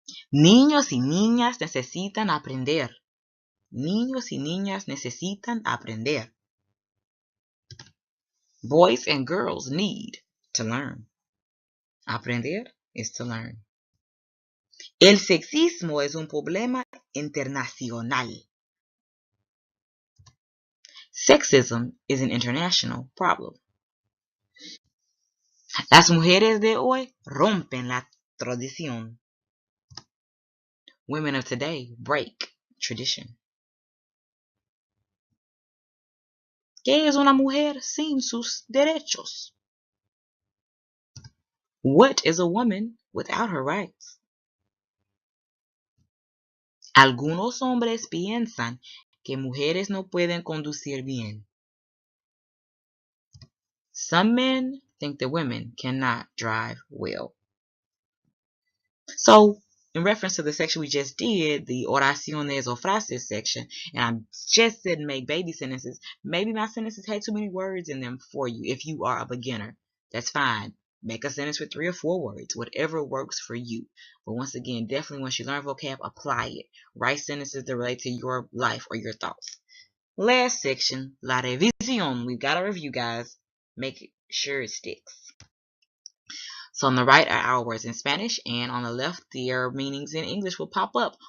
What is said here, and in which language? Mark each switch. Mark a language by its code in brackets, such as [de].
[es] Niños y niñas necesitan aprender. Niños y niñas necesitan aprender. [en] Boys and girls need to learn. Aprender is to learn. [es] El sexismo es un problema internacional. [en] Sexism is an international problem. [es] Las mujeres de hoy rompen la tradición. [en] Women of today break tradition. [es] ¿Qué es una mujer sin sus derechos? [en] What is a woman without her rights? [es] Algunos hombres piensan que mujeres no pueden conducir bien. [en] Some men think that women cannot drive well. So, in reference to the section we just did, the oraciones o frases section, and I just said make baby sentences, maybe my sentences had too many words in them for you. If you are a beginner, that's fine. Make a sentence with 3 or 4 words, whatever works for you. But once again, definitely once you learn vocab, apply it. Write sentences that relate to your life or your thoughts. Last section, la revisión. We've got a review, guys. Make sure it sticks. So on the right are our words in Spanish, and on the left, their meanings in English will pop up.